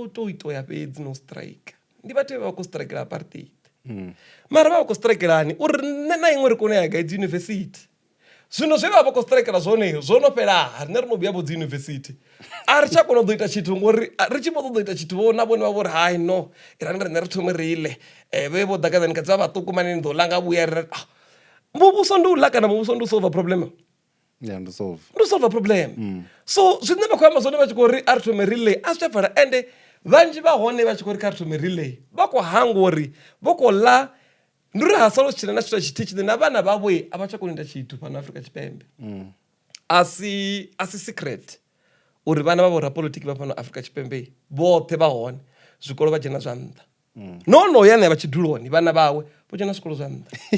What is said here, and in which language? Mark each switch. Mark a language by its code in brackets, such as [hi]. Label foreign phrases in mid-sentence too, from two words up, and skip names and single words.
[ve] u tou itoya fhedzi no strike ndi vhathu vhe vha khou strikela apartheid mara vha vha khou strikelani uri nṋe na iṅwe ri kone ya gai dzi yunivesithi zwino zwe vha vha khou strikela zwone zwo no fhela riṋe ri no vhuya vho dzi yunivesithi a ri tsha kona u ḓo ita tshithu ngori ri tshi vho ṱoḓo ita tshithu vho na vhone vha vho ri hai no irani riṋe ri thome ri ile vhe vho Dagadani kha dzi vha vhaṱuku mani ni ḓo ḽa nga vhuya ri muvhuso ndi u ḽa kana muvhuso ndi u [en] solve problem [ve] ndi [en] solve problem [ve] so zwine vha khou amba zwone vha tshi khou ri a ri thome relay a zwi tsha pfala ende vhanzhi vha hone vha tshi khou ri kha ri thome relay vha khou hanga uri vho khou ḽa ndi uri ha salo tshina na tshithu tshithihi tshine na vhana vhavho a vha tsha kona u ita tshithu fhano Afrika Tshipembe a si secret uri vhana vha vhorapolitiki vha fhano Afrika Tshipembe vhoṱhe vha hone zwikolo vha dzhena zwa nṱha no ya ne vha tshiduloni vhana vhawe vho dzhena zwikolo zwa nṱha